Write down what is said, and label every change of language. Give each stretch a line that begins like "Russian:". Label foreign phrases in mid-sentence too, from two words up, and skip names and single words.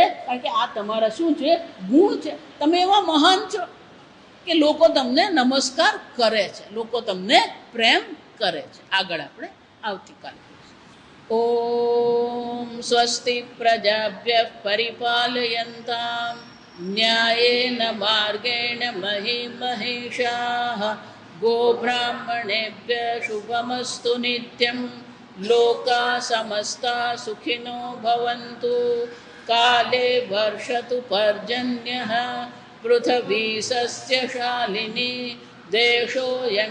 Gujarati: કારણ કે આ તમારા શું છે? ગુણ છે. તમે એવા મહાન છો કે લોકો તમને નમસ્કાર કરે છે, લોકો તમને પ્રેમ કરે છે. આગળ આપણે આવતીકાલે.
Sanskrit: ઓમ સ્વસ્તિ પ્રજાભ્યઃ પરિપાલયન્તામ न्यायेन मार्गेण महीं महिषाः गोब्राह्मणेभ्यः शुभमस्तु नित्यं लोकाः समस्ताः सुखिनो भवन्तु काले वर्षतु पर्जन्यः पृथिवी सस्यशालिनी देशोऽयं